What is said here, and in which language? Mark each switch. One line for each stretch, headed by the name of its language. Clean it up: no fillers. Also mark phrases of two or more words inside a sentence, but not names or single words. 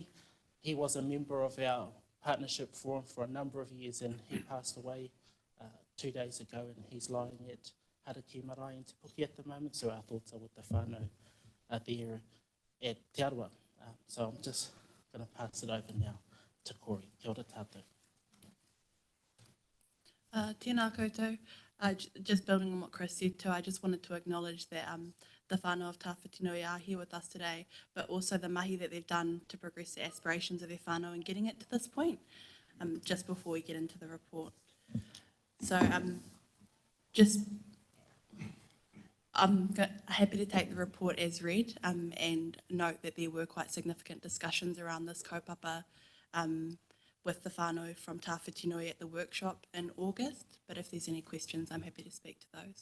English: He was a member of our partnership forum for a number of years and he passed away 2 days ago and he's lying at Haraki Marae in Te Puke at the moment, so our thoughts are with the whānau there at Te Aroa. So I'm just going to pass it over now to Corey.
Māori: Kia ora tātou. Tēnā koutou.
English: Just building on what Chris said too, I just wanted to acknowledge that the whānau of Tāwhitinui are here with us today, but also the mahi that they've done to progress the aspirations of their whānau and getting it to this point, just before we get into the report. So I'm happy to take the report as read and note that there were quite significant discussions around this kaupapa with the whānau from Tāwhitinui at the workshop in August, but if there's any questions, I'm happy to speak to those.